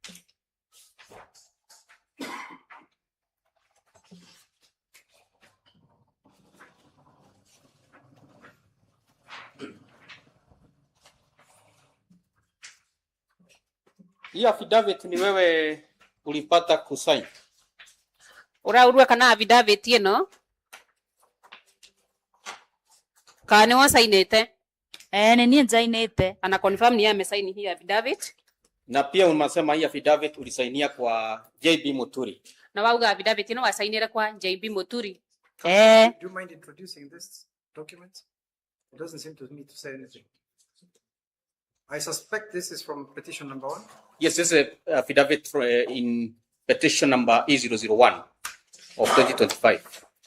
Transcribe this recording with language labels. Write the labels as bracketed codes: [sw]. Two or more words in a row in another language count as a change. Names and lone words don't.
[sw] Hii affidavit ni wewe ulipata kusign? [ki] Uraurua kana affidavit ino? Kana wasainete? Ni niĩ njainĩte. [sw] Ana confirm ni amesaini hii affidavit. Na pia unasema hii affidavit ulisainia kwa JB Muturi. [ki] Na wauga affidavit ino wasainira kwa JB Muturi. [en] Do you mind introducing this document? It doesn't seem to me to say anything. I suspect this is from petition number 1. Yes, this is a affidavit for, in petition number E001 of 2025.